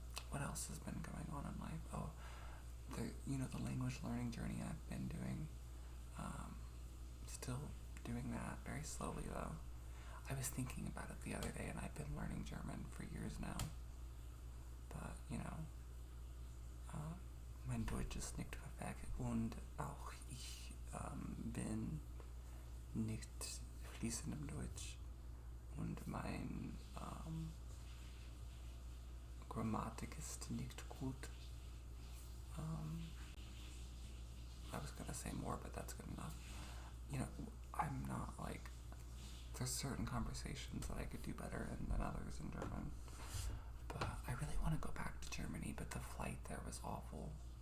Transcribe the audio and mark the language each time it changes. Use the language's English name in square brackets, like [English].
[English] What else has been going on in life? Oh, the language learning journey I've been doing. Still doing that very slowly though. I was thinking about it the other day, and I've been learning German for years now. [German] But, mein Deutsch ist nicht perfekt und auch ich bin nicht fließend im Deutsch und mein Grammatik ist nicht gut. [English] I was gonna say more, but that's good enough. I'm not like, there's certain conversations that I could do better in than others in German. But I really want to go back to Germany, but the flight there was awful.